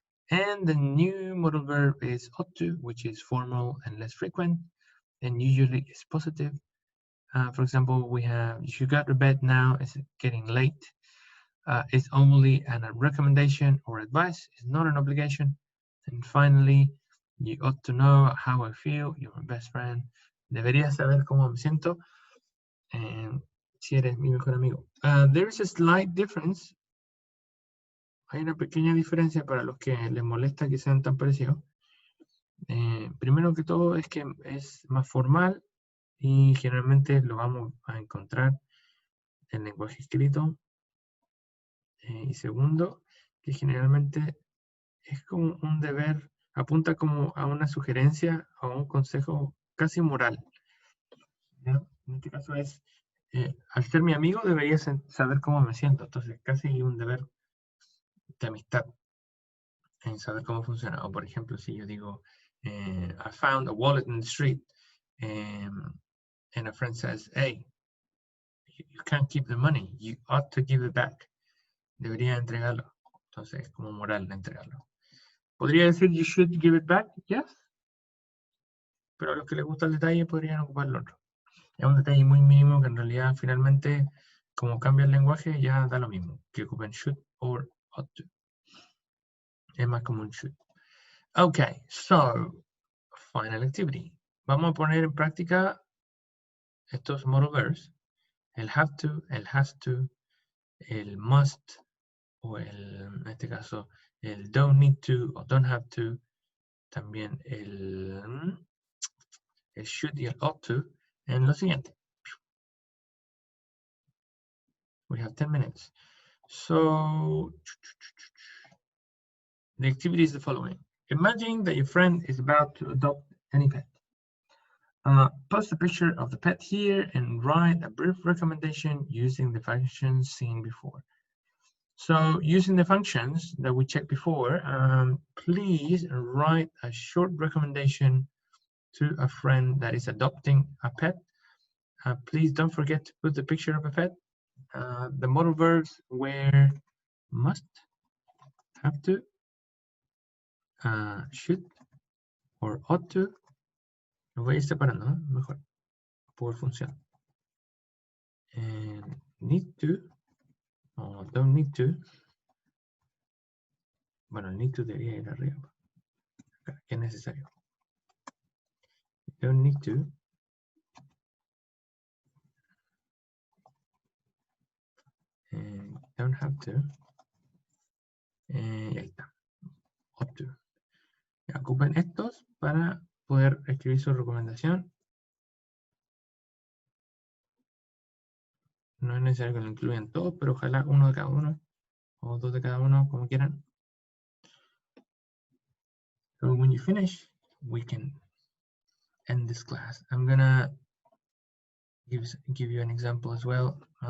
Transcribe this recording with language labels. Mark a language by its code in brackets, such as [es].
[en] And the new modal verb is ought to, which is formal and less frequent, and usually is positive. For example, we have, you should go to bed now, it's getting late. It's only a recommendation or advice, it's not an obligation. And finally, you ought to know how I feel, you're my best friend. [es] Deberías saber cómo me siento, si eres mi mejor amigo. [en] There is a slight difference [es] hay una pequeña diferencia para los que les molesta que sean tan parecidos. Primero que todo es que es más formal y generalmente lo vamos a encontrar en lenguaje escrito. Y segundo, que generalmente es como un deber, apunta como a una sugerencia o a un consejo casi moral. ¿Ya? En este caso es, al ser mi amigo deberías saber cómo me siento, entonces casi un deber de amistad en saber cómo funciona. O por ejemplo, si yo digo, [en] I found a wallet in the street, and a friend says, hey, you can't keep the money, you ought to give it back. [es] Debería entregarlo. Entonces es como moral entregarlo. ¿Podría decir [en] you should give it back? Yes. [es] Pero a los que les gusta el detalle podrían ocupar el otro. Es un detalle muy mínimo que en realidad finalmente, como cambia el lenguaje, ya da lo mismo. Que ocupen should or ought to. Es más como un should. [en] Okay, so, final activity. [es] Vamos a poner en práctica estos modal verbs. El have to, el has to, el must, o el, en este caso, el don't need to o don't have to. También el should y el ought to en lo siguiente. [en] We have 10 minutes. So, the activity is the following. Imagine that your friend is about to adopt any pet. Post a picture of the pet here and write a brief recommendation using the functions seen before. So using the functions that we checked before, please write a short recommendation to a friend that is adopting a pet. Please don't forget to put the picture of a pet. The modal verbs were must, have to, should, or ought to. [es] Lo voy a ir separando, ¿no? Mejor, por función. And need to, o don't need to. Bueno, el need to debería ir arriba. Acá, que es necesario. Don't need to. [en] And don't have to. [es] Y ahí está. [en] Ought to. [es] Ya, ocupen estos para poder escribir su recomendación. No es necesario que lo incluyan todos, pero ojalá uno de cada uno, o dos de cada uno, como quieran. [en] So when you finish, we can end this class. I'm gonna give you an example as well.